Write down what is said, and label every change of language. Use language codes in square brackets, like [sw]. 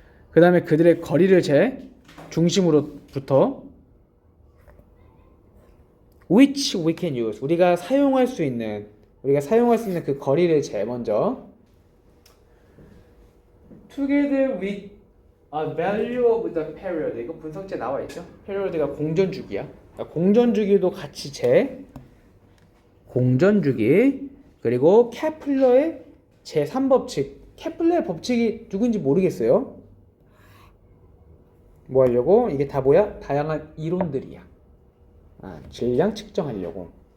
[ko] 그 다음에 그들의 거리를 재. 중심으로부터. [en] Which we can use. [ko] 우리가 사용할 수 있는 그 거리를 재 먼저. [en] Together with a value of the period. [ko] 이거 분석제 나와 있죠? period가 공전주기야. 그러니까 공전주기도 같이 재. 공전주기. 그리고 케플러의 제3법칙. 케플러의 법칙이 누군지 모르겠어요. 뭐 하려고? 이게 다 뭐야? 다양한 이론들이야. 질량 측정하려고.